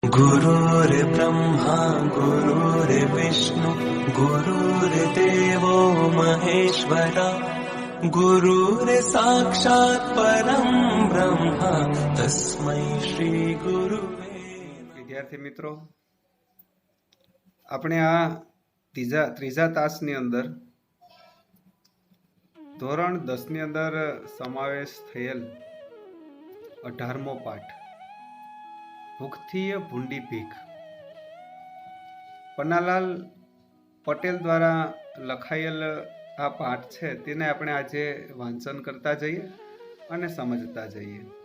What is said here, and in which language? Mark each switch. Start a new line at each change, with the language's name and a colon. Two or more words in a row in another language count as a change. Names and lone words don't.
Sanskrit: गुरुर्ब्रह्मा गुरुर्विष्णु गुरुर्देवो महेश्वरा गुरुर्साक्षात् परं ब्रह्म तस्मै श्री गुरुवे।
Hindi: विद्यार्थी मित्रों,
Gujarati: આપણે આ ત્રીજા તાસની અંદર ધોરણ 10 ની અંદર સમાવેશ થયેલ 18મો પાઠ ભૂખથી ભૂંડી ભીખ પન્નાલાલ પટેલ દ્વારા લખાયેલ આ પાઠ છે તેને આપણે આજે વાંચન કરતા જઈએ અને સમજતા જઈએ।